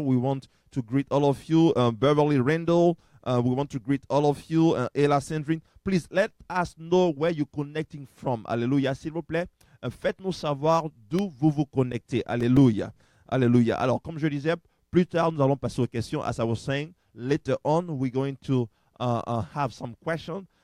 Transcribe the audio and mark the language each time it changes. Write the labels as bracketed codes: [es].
[en] We want to greet all of you. Beverly Randall. We want to greet all of you. Ella Sandrine. Please let us know where you're connecting from. [fr] Alléluia. S'il vous plaît, faites-nous savoir d'où vous vous connectez. Alléluia. Alléluia. Alors, comme je disais, plus tard, nous allons passer aux questions. [en] As I was saying, later on, we're going to have some questions.